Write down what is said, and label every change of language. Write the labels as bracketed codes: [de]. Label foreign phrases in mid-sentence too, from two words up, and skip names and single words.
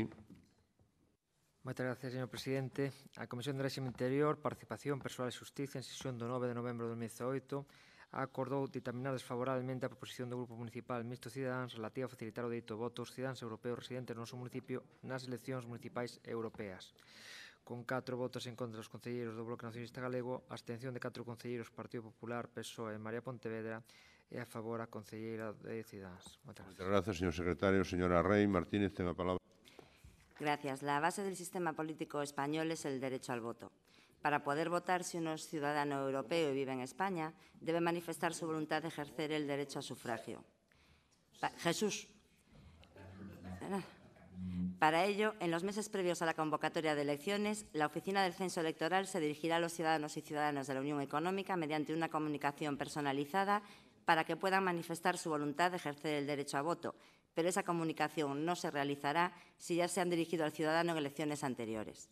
[gl] Moitas gracias, señor presidente. A Comisión de Réxime Interior, Participación, Persoal e Xustiza, en sesión do 9 de novembro de 2018, acordou ditaminar desfavorablemente a proposición do Grupo Municipal Mixto Cidadáns relativa a facilitar o dereito ao voto aos cidadáns europeos residentes no noso municipio nas eleccións municipais europeas. Con 4 votos en contra dos concelleiros do Bloque Nacionalista Galego, a abstención de 4 concelleiros Partido Popular, PSOE e María Pontevedra, e a favor a concelleira de Cidadáns. Moitas gracias, señor secretario. Señora Rey Martínez, ten a palabra. [es] Gracias. La base del sistema político español es el derecho al voto. Para poder votar, si uno es ciudadano europeo y vive en España, debe manifestar su voluntad de ejercer el derecho a sufragio. Jesús. Para ello, en los meses previos a la convocatoria de elecciones, la Oficina del Censo Electoral se dirigirá a los ciudadanos y ciudadanas de la Unión Económica mediante una comunicación personalizada para que puedan manifestar su voluntad de ejercer el derecho a voto, pero esa comunicación no se realizará si ya se han dirigido al ciudadano en elecciones anteriores.